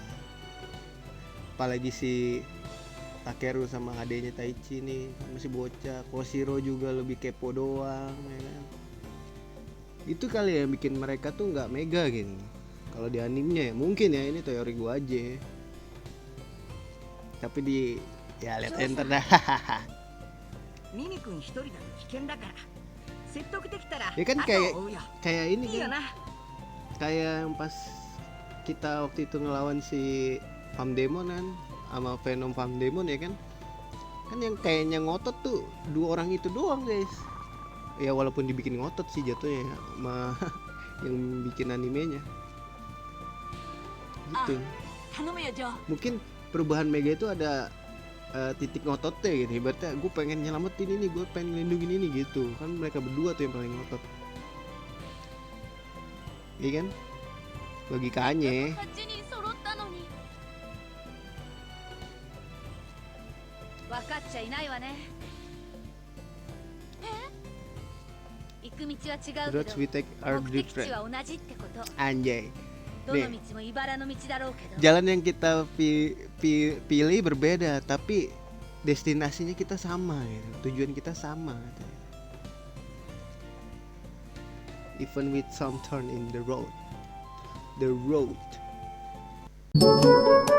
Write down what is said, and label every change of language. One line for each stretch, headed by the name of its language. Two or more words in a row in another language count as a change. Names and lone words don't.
Indonesian: Apalagi si Takeru sama adenya Taichi nih masih bocah. Koshiro juga lebih kepo doang ya kan. Itu kali ya yang bikin mereka tuh nggak mega gitu. Kalau di animenya ya mungkin ya, ini teori gua aja. Tapi di ya lihat enter dah.
Japanese: ミミ君一人だと危険だから説得できたら
Indonesian: Ya kan
Japanese: 後
Indonesian: kayak
Japanese: を追うよ
Indonesian: kayak ini
Japanese: いいよ
Indonesian: kan
Japanese: な
Indonesian: kayak yang pas kita waktu itu ngelawan si Famdemon kan sama Venom Famdemon ya kan yang kayaknya ngotot tuh dua orang itu doang guys. Ya walaupun dibikin ngotot sih jatuhnya ya, sama yang bikin animenya gitu.
Japanese: 頼むよジョー。
Indonesian: Mungkin perubahan Mega itu ada titik ngototnya gitu. Ibaratnya gue pengen nyelamatin ini, gue pengen ngelindungin ini gitu. Kan mereka berdua tuh yang paling ngotot. Iya kan? Logikanya.
Japanese: 8 人揃ったのに。分かっちゃいないわね。行く道は違う
English: Roads
Japanese: け
English: we
Japanese: ど
English: take are
Japanese: 目的地
English: different.
Japanese: は同じってこと。
Indonesian: Anjay.
Japanese: どの道も茨の道だろうけど。
Indonesian: Jalan yang kita pilih berbeda, tapi destinasinya kita sama gitu. Tujuan kita sama katanya.
English: Even with some turn in the road.